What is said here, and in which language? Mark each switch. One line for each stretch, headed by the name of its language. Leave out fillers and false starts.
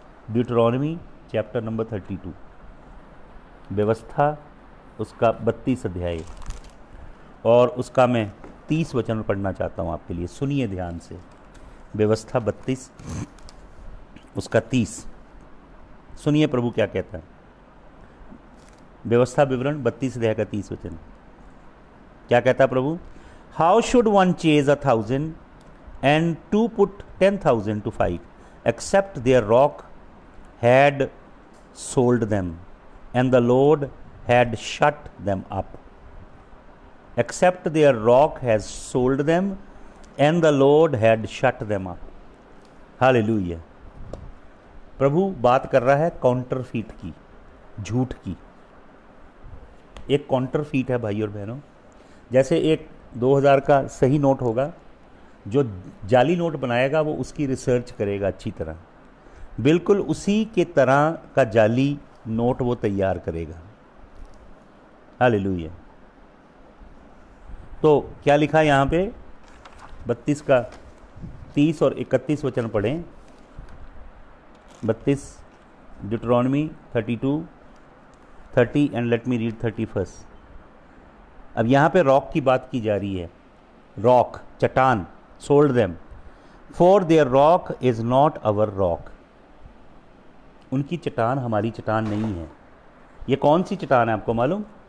English: Deuteronomy chapter number 32,
Hindi: व्यवस्था उसका 32 अध्याय, और उसका मैं 30 वचन पढ़ना चाहता हूँ आपके लिए। सुनिए ध्यान से। व्यवस्था 32 उसका 30, सुनिए प्रभु क्या कहता है। व्यवस्था विवरण 32 अध्याय का 30 वचन क्या कहता है प्रभु?
English: How should one chase 1,000 and to put 10,000 to fight, except their rock had sold them, and the Lord had shut them up. Except their rock has sold them, and the Lord had shut them up. Hallelujah.
Hindi: प्रभु बात कर रहा है counterfeit की, झूठ की। एक counterfeit है भाई और बहनों। जैसे एक 2000 का सही नोट होगा, जो जाली नोट बनाएगा वो उसकी रिसर्च करेगा अच्छी तरह, बिल्कुल उसी के तरह का जाली नोट वो तैयार करेगा। हालेलुया। तो क्या लिखा है यहाँ पे? 32 का 30 और 31 वचन पढ़ें।
English: 32 Deuteronomy 32 30 and let me read 31।
Hindi: अब यहाँ पे रॉक की बात की जा रही है। रॉक, चट्टान।
English: sold them, for their rock is not our rock.
Hindi: उनकी चट्टान हमारी चट्टान नहीं है। ये कौन सी चट्टान है आपको मालूम?